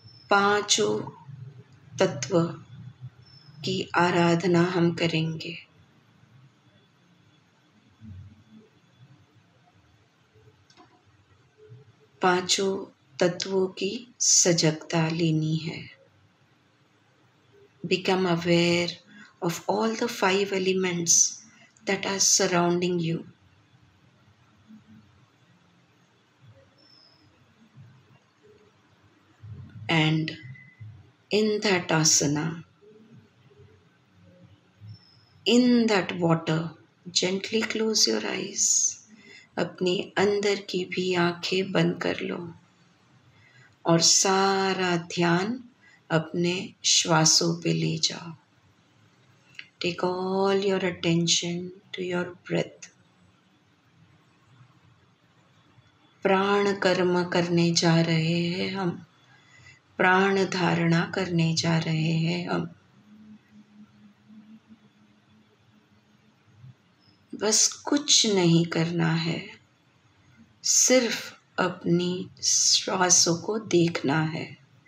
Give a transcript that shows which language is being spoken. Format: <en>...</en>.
<hi>पांचों तत्व की आराधना हम करेंगे। पांचों तत्वों की सजगता लेनी है।</hi> <en>Become aware of all the 5 elements that are surrounding you. And In that asana, in that water, gently close your eyes.</en> <hi>अपनी अंदर की भी आंखें बंद कर लो और सारा ध्यान अपने श्वासों पे ले जाओ.</hi> <en>Take all your attention to your breath.</en> <hi>प्राण कर्म करने जा रहे हैं हम, प्राण धारणा करने जा रहे हैं हम. बस कुछ नहीं करना है, सिर्फ अपनी श्वासों को देखना है.</hi>